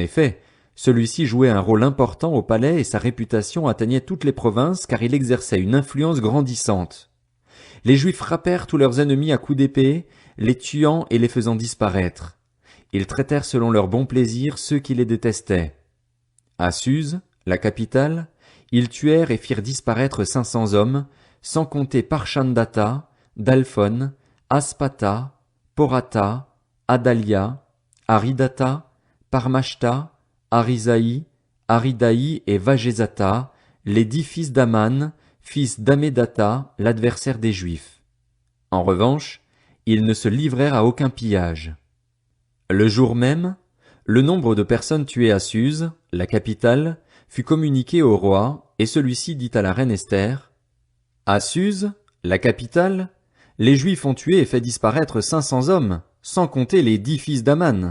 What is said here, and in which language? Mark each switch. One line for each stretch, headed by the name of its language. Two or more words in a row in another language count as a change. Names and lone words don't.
French: En effet, Celui-ci jouait un rôle important au palais et sa réputation atteignait toutes les provinces car il exerçait une influence grandissante. Les Juifs frappèrent tous leurs ennemis à coups d'épée, les tuant et les faisant disparaître. Ils traitèrent selon leur bon plaisir ceux qui les détestaient. À Suse, la capitale, ils tuèrent et firent disparaître 500 hommes, sans compter Parshandata, Dalphon, Aspata, Porata, Adalia, Aridata, Parmashta, Arisaï, Aridaï et Vagezata, les 10 fils d'Aman, fils d'Amédata, l'adversaire des Juifs. En revanche, ils ne se livrèrent à aucun pillage. Le jour même, le nombre de personnes tuées à Suse, la capitale, fut communiqué au roi, et celui-ci dit à la reine Esther, « À Suse, la capitale, les Juifs ont tué et fait disparaître 500 hommes, sans compter les 10 fils d'Aman.